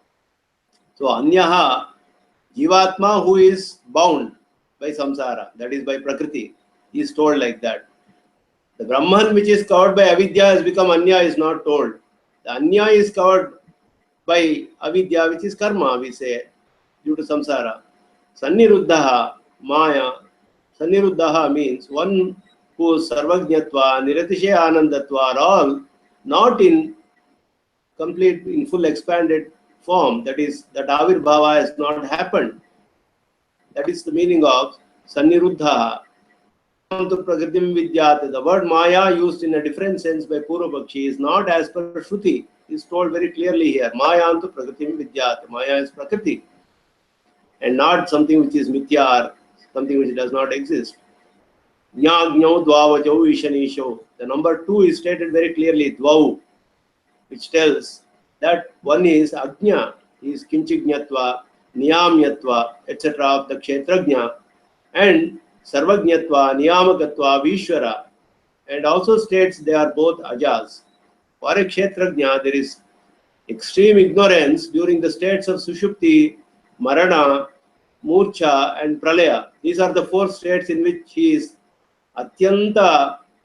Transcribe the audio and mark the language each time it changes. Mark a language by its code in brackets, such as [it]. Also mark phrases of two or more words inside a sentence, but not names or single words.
[en] So Anyaha, Jivatma who is bound by Samsara, that is by Prakriti, is told like that. The Brahman which is covered by Avidya has become Anya is not told. The Anya is covered by Avidya, which is karma, we say, due to samsara. Sanniruddhaha, Maya. Sanniruddhaha means one whose sarvajñatva, [sa] niratishe anandatva [en] are all not in complete, in full expanded form. That is, that avirbhava has not happened. That is the meaning of Sanniruddhaha. The word Maya used in a different sense by Purva Pakshi is not as per Shruti. Is told very clearly here. [sa] Maya antu pragritim vidyat. [en] Maya is prakriti and not something which is mithya or something which does not exist. [sa] Jna, jnau, dvava, jau, ishanisho. [en] The number 2 is stated very clearly, dvau, which tells that one is ajna, is kinchignatva, niyamyatva, etc. of the kshetrajna, and [sa] sarvajñatva, niyamakatva, vishwara, [en] and also states they are both ajas. For a kshetrajna, there is extreme ignorance during the states of Sushupti, Marana, Murcha, and Pralaya. These are the 4 states in which he is [sa] Atyanta Ajna.